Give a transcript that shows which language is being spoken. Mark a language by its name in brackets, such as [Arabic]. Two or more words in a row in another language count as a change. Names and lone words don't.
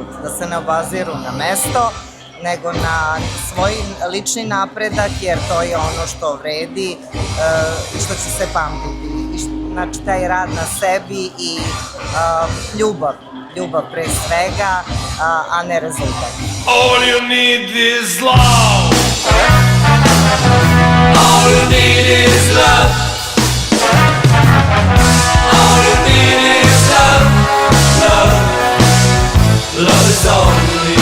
[Serbian] Da se ne obaziru na mesto, nego na svoj lični napredak, jer to je ono što vredi i što će se pamtiti. Znači, taj rad na sebi i ljubav pre svega, a ne rezultat. [English] All you need is love. All you need is love. All you need is love. Love is all.